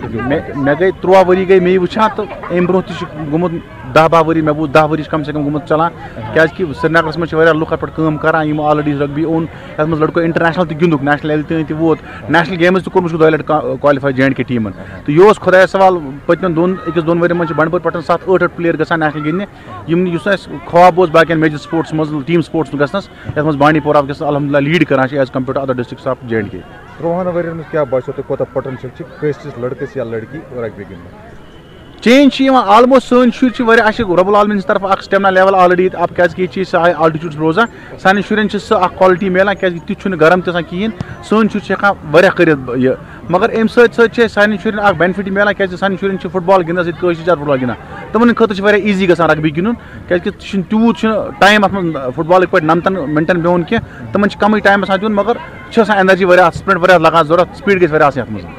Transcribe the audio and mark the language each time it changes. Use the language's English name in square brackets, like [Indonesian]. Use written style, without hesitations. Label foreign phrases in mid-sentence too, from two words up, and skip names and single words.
[Kashmiri] مے گئی 13 ؤری گئی مے وچھان تو ام برو تہ گومت 10-12 ؤری مے بوز 10 ؤری کم سے کم گومت چلان کیازکہ سرینگرس مز واریاہ لُکھ ات پٮ۪ٹھ کٲم کران یم آلریڈی رگبی اوٚن یتھ مز لڑکو انٹرنیشنل تہ گِنٛدُکھ [English] national level [Kashmiri] تہ ووت [English] national games [Kashmiri] تہ کوٚرمُت 2 لٹہِ کالِفاے JNK ٹیمن تو یہ خدایس سوال پتمن 1-2 ؤرین مز بنڈپور پٮ۪ٹھ 7-8 پلیر گژھان نیشنل گِنٛدنہِ یم یُس اَسہِ خواب اوس باقین [English] major sports [Kashmiri] مز [English] team sports [Kashmiri] گژھنس یتھ مز بانڈی پورہ وٕنکیٚس الحمدللہ لیڈ کران [English] as compared to other districts of JNK [Kashmiri] 13 ؤرین مز کیا باسیو تۄہہِ کوتاہ پوٹینشل چھُ کٲنٛسہِ لڑکس یا لڑکی رگبی گِنٛدنُک [English] change almost [Kashmiri] سن شُرۍ [Arabic] رب العالمین [Kashmiri] طرف اکھ [English] stamina level already [Kashmiri] اب کیازکہ یہ سہ آلٹِچوٗڈ روزان سانٮ۪ن شُرٮ۪ن چھِ سۄ اکھ کالٹی ملان کیازکہ تیُتھ چھُنہٕ گرم تہِ آسان کِہیٖنۍ سٲنۍ شُرۍ چھِ ہٮ۪کان واریاہ کٔرِتھ یہِ مگر امہِ سۭتۍ سۭتۍ چھِ سانٮ۪ن شُرٮ۪ن اکھ بینِفٹ ملان کیازکہ سانٮ۪ن شُرٮ۪ن چھِ فٹ بال گِنٛدان سۭتۍ کٲشِر زیادٕ فٹ بال گِنٛدان تِمن خٲطرٕ چھِ واریاہ ایٖزی گژھان رگبی گِنٛدُن کیازکہ چھُنہٕ تیوٗت چھُنہٕ ٹایم اتھ منٛز فٹ بالٕکۍ پٲٹھۍ 9 مِنٹن بیٚہُن کینٛہہ تِمن چھِ کمٕے ٹایم آسان دیُن مگر چھِ آسان انرجی واریاہ اتھ سپرنٹ واریاہ لگان ضوٚرتھ سپیٖڈ گژھِ واریاہ آسٕنۍ اتھ منٛز